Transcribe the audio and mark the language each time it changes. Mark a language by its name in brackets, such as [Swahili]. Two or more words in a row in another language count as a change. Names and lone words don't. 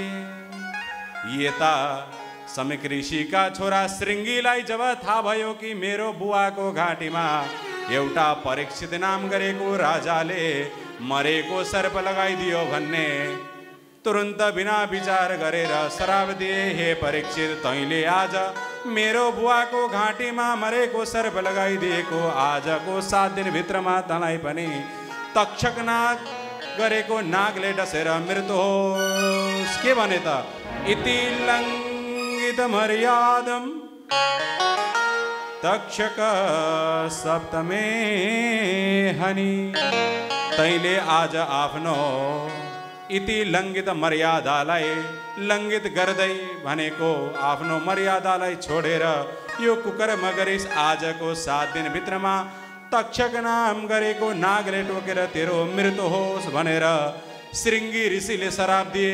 [Nepali] यता समिक ऋषिका छोरा श्रृङ्गीलाई जब थाहा भयो कि मेरो बुवाको घाँटीमा एउटा परीक्षित नाम गरेको राजाले मरेको सर्प लगाइदियो भन्ने तुरन्त बिना विचार गरेर श्राप दिए। हे परीक्षित, तैँले आज मेरो बुवाको घाँटीमा मरेको सर्प लगाइदिएको आजको 7 दिनभित्रमा तँलाई पनि तक्षक नाग गरेको नागले डसेर मृत्यु होस्। के भने त? [Sanskrit] इति लङ्घित मर्यादम तक्षक सप्तमे हनि। [Nepali] तैँले आज आफ्नो [Sanskrit] इति लङ्घित [Nepali] मर्यादालाई लङ्घित गर्दै भनेको आफ्नो मर्यादालाई छोडेर यो कुकर्म गरिस्। आजको 7 दिनभित्रमा तक्षक नाम गरेको नागले टोकेर तेरो मृत्यु होस् भनेर श्रृङ्गी ऋषिले श्राप दिए।